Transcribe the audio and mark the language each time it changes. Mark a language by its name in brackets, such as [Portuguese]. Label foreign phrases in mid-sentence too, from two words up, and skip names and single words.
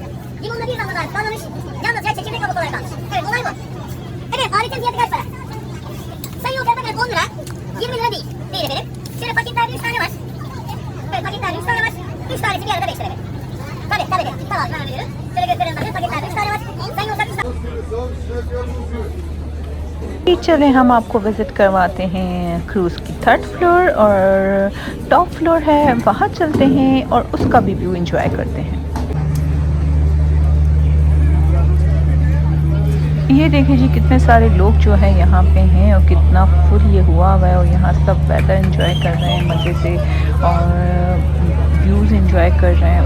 [Turkish] Limonla bir damla daha kalmamış, yalnızca çekirdek kabuk olarak kalmış. Evet, olay bu. Evet, aletin fiyatı kaç para? Sayın yolcular, bakın 10 lira, 20 lira değil. Değil efendim. Şöyle paketlerde 3 tane var. Evet, paketlerde 3 tane var. 3 tanesi bir arada 5 lira efendim. Tabii, tabii efendim. Tamam, ben veriyorum. Şöyle gösterelim bakın, paketlerde 3 tane var. Sayın yolcular, 3 tane. [Hindi] चलें हम आपको विज़िट करवाते हैं क्रूज़ की [English] third floor [Hindi] और [English] top floor [Hindi] है, वहाँ चलते हैं और उसका भी व्यू एंजॉय करते हैं। ये देखिए जी, कितने सारे लोग जो है यहाँ पे हैं और कितना फुल ये हुआ है और यहाँ सब [English] weather enjoy [Hindi] कर रहे हैं मज़े से और [English] views enjoy [Hindi] कर रहे हैं।